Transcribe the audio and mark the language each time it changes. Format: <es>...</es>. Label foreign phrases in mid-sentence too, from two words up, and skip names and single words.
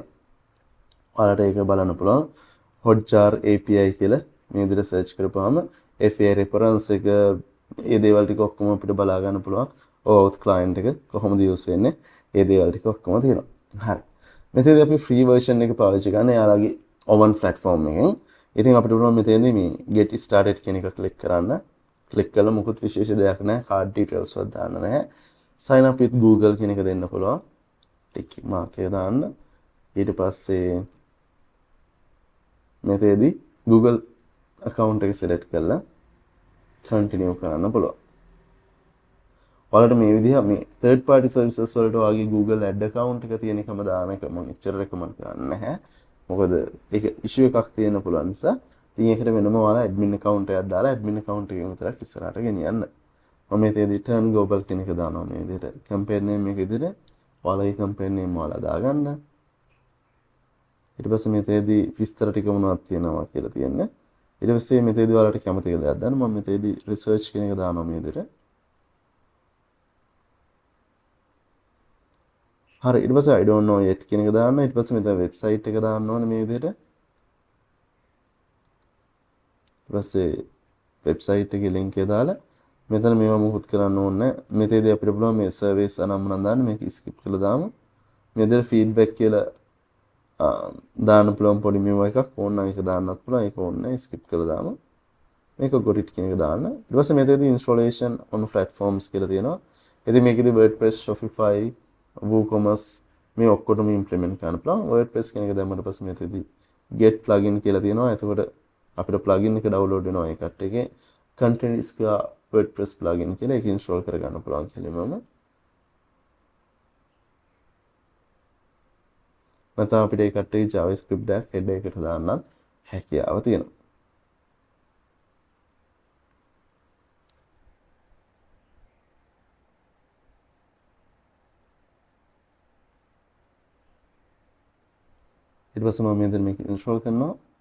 <si>ඔයාලට ඒක බලන්න පුළුවන්. Hotjar API කියලා මේ විදිහට search කරපුවාම FA reference එක මේ දේවල් ටික ඔක්කොම අපිට බලා ගන්න පුළුවන්. OAuth client එක කොහොමද use වෙන්නේ? මේ දේවල් ටික ඔක්කොම තියෙනවා. හරි. මෙතනදී අපි</si> <en>free version</en> <si>එක පාවිච්චි කරන යාළුවගේ Oven platform එකෙන්. ඉතින් අපිට පුළුවන් මෙතනදී මේ</si> <en>get started</en> <si>කියන එක click කරන්න. click කළා මොකුත් විශේෂ දෙයක් නැහැ.</si> <en>card details</en> <si>වත් දාන්න නැහැ.</si> <en>sign up with Google</en> <si>කියන එක දෙන්න පුළුවන්.</si> <en>tick mark</en> <si>එක දාන්න. ඊට පස්සේ මෙතනදී Google account එක select කරලා continue කරන්න පුළුවන්. ඔයාලට මේ විදිහ මේ</si> <en>third party services</en> <si>වලට වගේ</si> <en>Google ad account</en> <si>එක තියෙන එකම දාන එක මම එච්චර recommend කරන්නේ නැහැ. මොකද ඒක issue එකක් තියෙන්න පුළුවන් නිසා ඉතින් ඒකට වෙනම ඔයාලා</si> <en>admin account</en> <si>එකක් දාලා</si> <en>admin account</en> <si>එකෙන් විතරක් ඉස්සරහට ගෙනියන්න. මම මේකේදී</si> <en>turn global</en> <si>කියන එක දානවා මේ විදිහට.</si> <en>campaign name</en> <si>එක විදිහට ඔයාලගේ</si> <en>campaign name</en> <si>ඔයාලා දාගන්න. ඊට පස්සේ මේකේදී විස්තර ටික මොනවද තියෙනවා කියලා තියෙන්නේ. ඊට පස්සේ මේකේදී ඔයාලට කැමති දෙයක් දාන්න. මම මේකේදී research කියන එක දානවා මේ විදිහට. හරි ඊට පස්සේ</si> <en>I don't know yet</en> <si>කියන එක දාන්න. ඊට පස්සේ මෙතන වෙබ්සයිට් එක දාන්න ඕනේ මේ විදිහට. ඊට පස්සේ වෙබ්සයිට් එකේ link එක දාලා මෙතන මේවා මොකුත් කරන්න ඕනේ නැහැ. මෙතනදී අපිට පුළුවන් මේ සර්විස් අනම්මනම් දාන්න මේක skip කරලා දාමු. මේ විදිහට feedback කියලා දාන්න පුළුවන් පොඩි මේවා එකක් ඕන නම් ඒක දාන්නත් පුළුවන්. ඒක ඕනේ නැහැ skip කරලා දාමු. මේක</si> <en>got it</en> <si>කියන එක දාන්න. ඊට පස්සේ මෙතනදී</si> <en>installation on platforms</en> <si>කියලා තියෙනවා. ඉතින් මේකෙදි WordPress, Shopify, WooCommerce මේ ඔක්කොටම implement කරන්න පුළුවන්. WordPress කියන එක දැම්මට පස්සේ මෙතනදී</si> <en>get plugin</en> <si>කියලා තියෙනවා. එතකොට අපිට plugin එක download වෙනවා ඒකට. ඒකේ</si> <en>content is WordPress plugin</en> <si>කියලා ඒක install කරගන්න පුළුවන් කෙලින්ම. නැත්නම් අපිට ඒකට JavaScript එකක් header එකට දාන්නත් හැකියාව තියෙනවා. ඊට පස්සේ මම මෙතන මේක install කරනවා.</si>